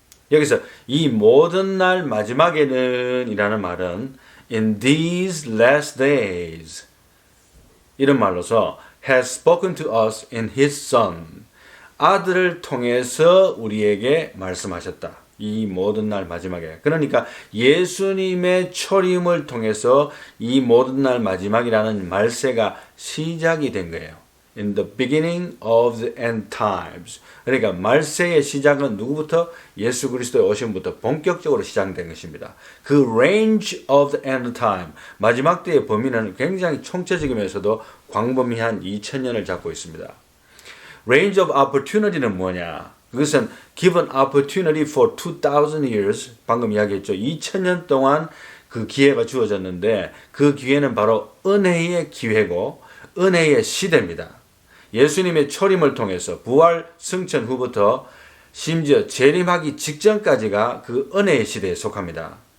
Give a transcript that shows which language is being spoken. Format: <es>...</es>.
<ko>여기서 이 모든 날 마지막에는 이라는 말은</ko> <en>in these last days</en> <ko>이런 말로서</ko> <en>has spoken to us in his son</en> <ko>아들을 통해서 우리에게 말씀하셨다. 이 모든 날 마지막에. 그러니까 예수님의 초림을 통해서 이 모든 날 마지막이라는 말세가 시작이 된 거예요.</ko> <en>In the beginning of the end times.</en> <ko>그러니까 말세의 시작은 누구부터? 예수 그리스도의 오심부터 본격적으로 시작된 것입니다.</ko> <en>그 range of the end time.</en> <ko>마지막 때의 범위는 굉장히 총체적이면서도 광범위한 2000년을 잡고 있습니다.</ko> <en>Range of opportunity는</en> <ko>뭐냐? 그것은</ko> <en>given opportunity for 2000 years,</en> <ko>방금 이야기했죠. 2000년 동안 그 기회가 주어졌는데 그 기회는 바로 은혜의 기회고 은혜의 시대입니다. 예수님의 초림을 통해서 부활 승천 후부터 심지어 재림하기 직전까지가 그 은혜의 시대에 속합니다.</ko>